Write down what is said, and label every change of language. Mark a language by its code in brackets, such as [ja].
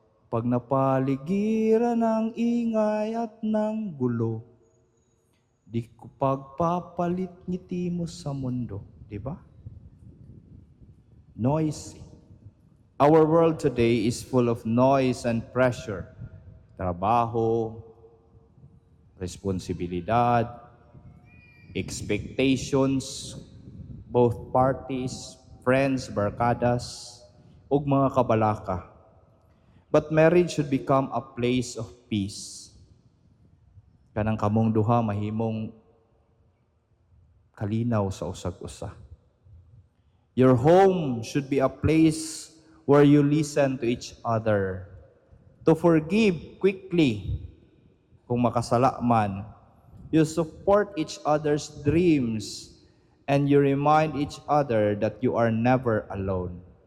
[tl] Pag napaligiran ng ingay at ng gulo, di ko pagpapalit ngiti mo sa mundo. Di ba? [en] Noisy. Our world today is full of noise and pressure. [ceb] Trabaho, responsibilidad, [en] expectations, both parties, friends, [ceb] barkadas, ug mga kabalaka. [en] But marriage should become a place of peace. [ceb] Kanang kamong duha mahimong kalinaw sa usag-usa. [en] Your home should be a place where you listen to each other, to forgive quickly [ceb] kung makasala man. [en] You support each other's dreams and you remind each other that you are never alone.